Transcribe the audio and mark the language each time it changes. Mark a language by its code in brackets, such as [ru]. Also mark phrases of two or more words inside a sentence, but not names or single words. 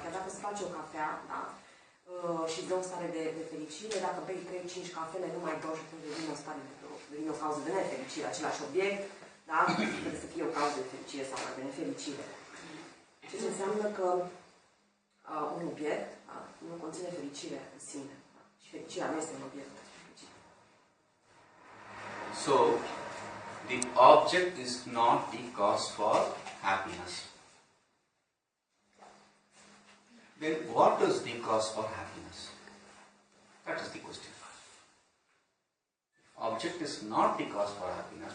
[ro] Chiar dacă se face o cafea, da, și îți dă o stare de fericire, dacă bei 3-5 cafele, nu mai dau și atunci devine o cauză de nefericire. Același obiect, da, trebuie să fie o cauză de fericire sau de nefericire. Ceea ce înseamnă că un obiect, da, nu conține fericire în sine. Da, și fericirea nu este un obiect. [en] So, the object is not the cause for happiness. Then what is the cause for happiness? That is the question. Object is not the cause for happiness.